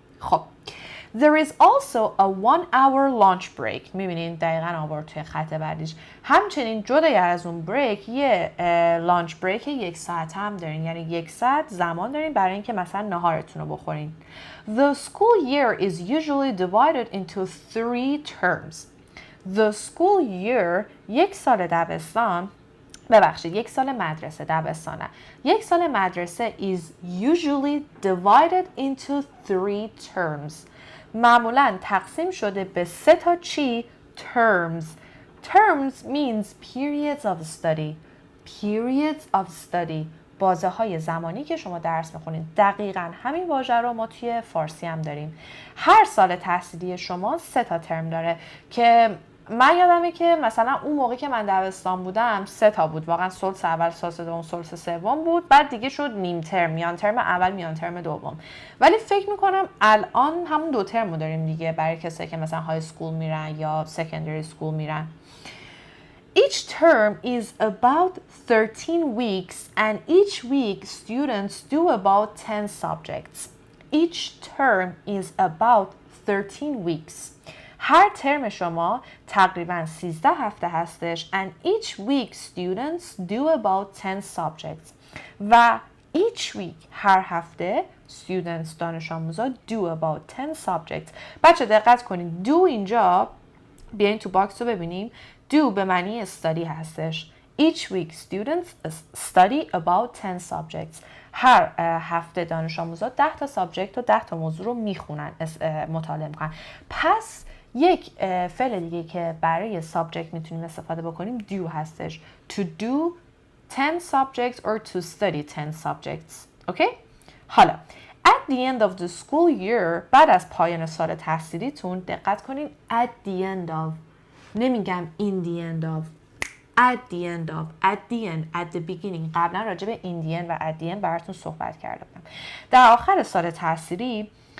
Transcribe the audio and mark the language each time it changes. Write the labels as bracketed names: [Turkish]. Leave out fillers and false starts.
[English] خب There is also a 1-hour lunch break. [Persian] میبینین دقیقاً آورد توی خط بعدیش. همچنین جدای از اون بریک یه لانچ بریک 1 ساعت هم دارین، یعنی 1 ساعت زمان دارین برای اینکه مثلا ناهارتون رو بخورین. [English] The school year is usually divided into 3 terms. The school year [Persian] یک سال دبستان یک سال مدرسه دبستانه. یک سال مدرسه [English] is usually divided into 3 terms. [Persian] معمولاً تقسیم شده به 3 تا چی؟ [English] Terms. Terms means periods of study. Periods of study. [Persian] بازه های زمانی که شما درس میخونید. دقیقاً همین واژه رو ما توی فارسی هم داریم. هر سال تحصیلی شما 3 تا ترم داره که من یادمه که مثلا اون موقع که من دبستان بودم 3 تا بود، واقعا سلس اول، سلس دوم، سلس سوم بود، بعد دیگه شد نیم ترم، میان ترم اول، میان ترم دوم. ولی فکر میکنم الان همون 2 ترم رو داریم دیگه برای کسایی که مثلا های سکول میرن یا سکندری سکول میرن. [English] Each term is about 13 weeks and each week students do about 10 subjects. Each term is about 13 weeks. [Persian] هر ترم شما تقریباً 13 هفته هستش [English] and each week students do about 10 subjects. و each week [Persian] هر هفته [English] students [Persian] دانش آموزا [English] do about 10 subjects. [Persian] بچه دقت کنید do اینجا بیاین تو باکس رو ببینیم. do به معنی study هستش. [English] Each week students study about 10 subjects. [Persian] هر هفته دانش آموزا 10 تا سابجکت و 10 تا موضوع رو میخونن، مطالعه میکنن. پس یک فعل دیگه که برای سابجکت میتونیم استفاده بکنیم do هستش. [English] To do 10 subjects or to study 10 subjects. [Persian] اوکی؟ حالا [English] At the end of the school year [Persian] بعد از پایان سال تحصیلیتون دقت کنین [English] at the end of [Persian] نمیگم [English] in the end of at the end of at the end at the beginning [Persian] قبلا راجع به [English] in the end و at the end [Persian] براتون صحبت کرده بودم در آخر سال تحصیلی